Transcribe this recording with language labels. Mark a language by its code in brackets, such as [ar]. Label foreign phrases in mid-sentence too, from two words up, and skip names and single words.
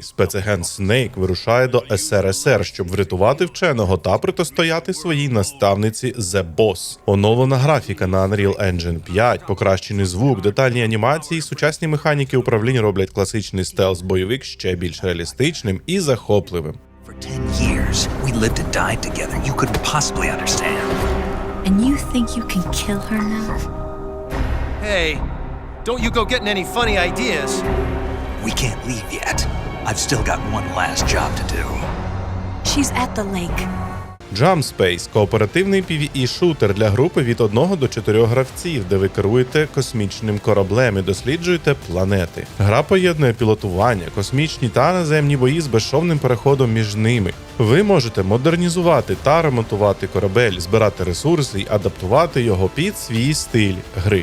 [uk] Спецагент Snake вирушає до СРСР, щоб врятувати вченого та протистояти своїй наставниці The Boss. Оновлена графіка на Unreal Engine 5, покращений звук, детальні анімації, сучасні механіки управління роблять класичний стелс-бойовик ще більш реалістичним і захопливим. [en] For 10 years, we lived and died together. You couldn't possibly understand. And you think you can kill her now? Hey, don't you go getting any funny ideas. We can't leave yet. I've still got one last job to do. She's at the lake. [uk] Jump Space – кооперативний PvE-шутер для групи від 1 до 4 гравців, де ви керуєте космічним кораблем і досліджуєте планети. Гра поєднує пілотування, космічні та наземні бої з безшовним переходом між ними. Ви можете модернізувати та ремонтувати корабель, збирати ресурси і адаптувати його під свій стиль гри.